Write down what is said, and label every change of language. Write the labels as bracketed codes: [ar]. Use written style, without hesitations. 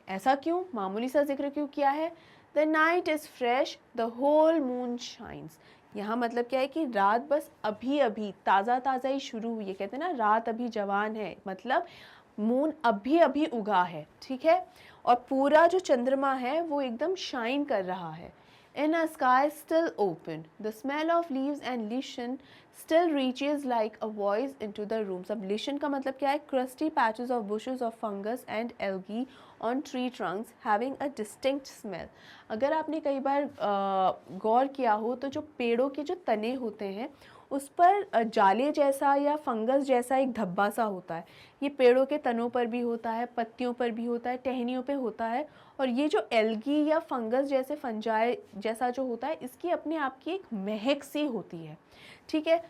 [hi] ऐसा क्यों, मामूली सा जिक्र क्यों किया है? [en] The night is fresh, the whole moon shines. [hi] यहाँ मतलब क्या है कि रात बस अभी अभी ताज़ा ही शुरू हुई है। कहते हैं ना रात अभी जवान है, मतलब मून अभी अभी उगा है, ठीक है। और पूरा जो चंद्रमा है वो एकदम शाइन कर रहा है। [en] In a sky still open, the smell of leaves and lichen still reaches like a voice into the rooms. [hi] अब lichen का मतलब क्या है? [en] Crusty patches of bushes of fungus and algae on tree trunks having a distinct smell. [hi] अगर आपने कई बार गौर किया हो तो जो पेड़ों के जो तने होते हैं उस पर जाले जैसा या फंगस जैसा एक धब्बा सा होता है। ये पेड़ों के तनों पर भी होता है, पत्तियों पर भी होता है, टहनियों पे होता है। और ये जो एल्गी या फंगस जैसे फंजाई जैसा जो होता है, इसकी अपने आप की एक महक सी होती है, ठीक है।